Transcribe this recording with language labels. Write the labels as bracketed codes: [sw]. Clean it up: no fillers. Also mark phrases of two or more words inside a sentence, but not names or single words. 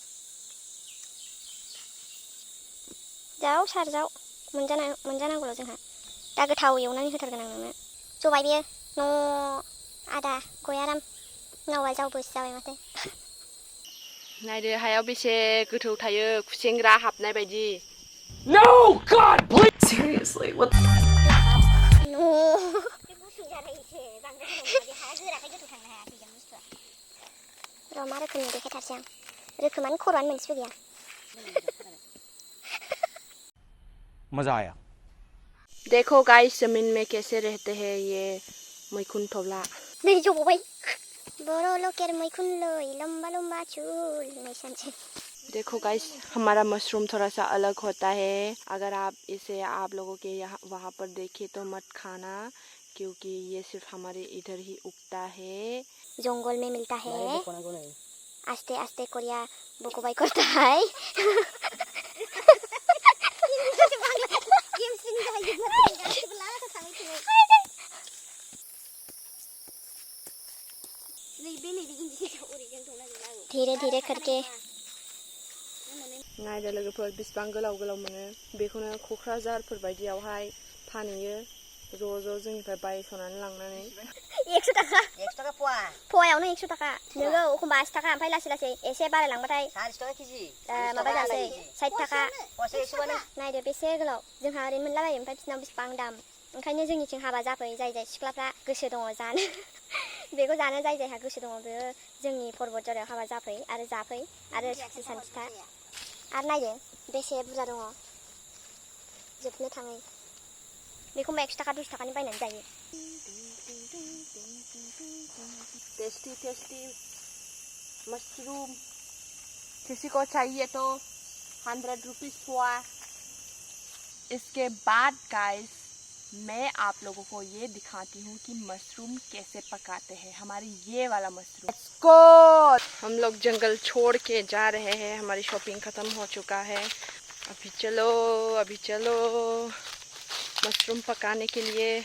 [brx] जाव सार जाव मोनजानांगौल' जोंहा दा गोथाव एवनानै होथारगोन आं नोंनो। जबाय बेयो न' आदा गयाराम नावा जावबोसो जाबाय माथो। नायदो हायाव बेसे गोथौ थायो खुसेंग्रा हाबनाय बायदि। [en] No God please seriously what [brx] न' बे गुसुं जानायसो बांद्राय गोथौ नङा बे हाया गोराखाय गोथौ थांनो हाया थैजों बुस्थुआ। र' मा रोखोमनि देखायथारसै आं रोखोमानो खर'आनो मोनसेबो गैया। [hi] मजा आया। देखो गाइस जमीन में कैसे रहते हैं ये [brx] मैखुन थब्ला। नै जबावबाय बर' लकेल मैखुन लै [hi] लम्बा लम्बा चूल [brx] नै सानसे। [hi] देखो गाइस हमारा मशरूम थोड़ा सा अलग होता है अगर आप इसे आप लोगों के यहाँ वहाँ पर देखे तो मत खाना क्योंकि ये सिर्फ हमारे इधर ही उगता है। जंगल में मिलता है [as] আস্তে আস্তে কৰিয়া [hi] बख'बाय करताय धीरे धीरे करके [brx] नायदो लोगोफोर बेसेबां गोलाव गोलाव मोनो बेखौनो क'क्राझारफोर बायदियावहाय फानहैयो ज' जोंनिफ्राय बायस'नानै लांनानै 100 थाखा फवायावनो 100 थाखा नोङो एखमबा 80 थाखा ओमफ्राय लासै लासै एसे बारायलांबाथाय 40 थाखा केजि माबा जासै 60 थाखा नायदो बेसे गोलाव जोंहा ओरैनो मोनलाबायो ओमफ्राय बिसिनाव बेसेबां दाम ओंखायनो जोंनिथिं हाबा जाफै जाय सिख्लाफ्रा गोसो दङ जानो बेखौ जानो जायहा गोसो दङ बेयो जोंनि पर्बत जरायाव हाबा जाफै आरो जाफै आरो सानसे सानथिथा आरो नायदो बेसे बुरजा दङ जोबनो थाङै बेखौ 100 थाखा 200 थाखानि बायनानै जायो। [hi] टेस्टी मशरूम किसी को चाहिए तो 100 रुपीज हुआ। इसके बाद गाइस मैं आप लोगों को ये दिखाती हूँ कि मशरूम कैसे पकाते हैं हमारी ये वाला मशरूम को हम लोग जंगल छोड़ के जा रहे हैं हमारी शॉपिंग ख़त्म हो चुका है अभी चलो मशरूम पकाने के लिए